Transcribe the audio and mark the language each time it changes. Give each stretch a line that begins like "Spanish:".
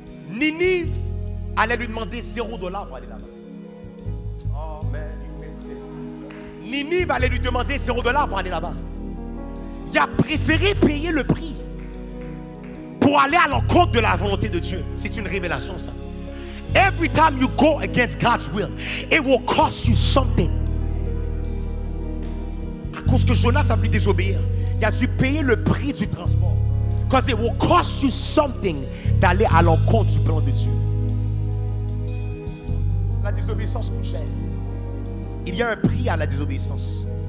French: Ninive allait lui demander $0 pour aller là-bas.
English: Oh man, you missed it.
French: Ninive allait lui demander $0 pour aller là-bas. Il a préféré payer le prix pour aller à l'encontre de la volonté de Dieu. C'est une révélation, ça.
English: Every time you go against God's will, it will cost you something.
French: À cause que Jonas a voulu désobéir, il a dû payer le prix du transport.
English: Because it will cost you something
French: d'aller à l'encontre du plan de Dieu. La désobéissance coûte cher. Il y a un prix à la désobéissance.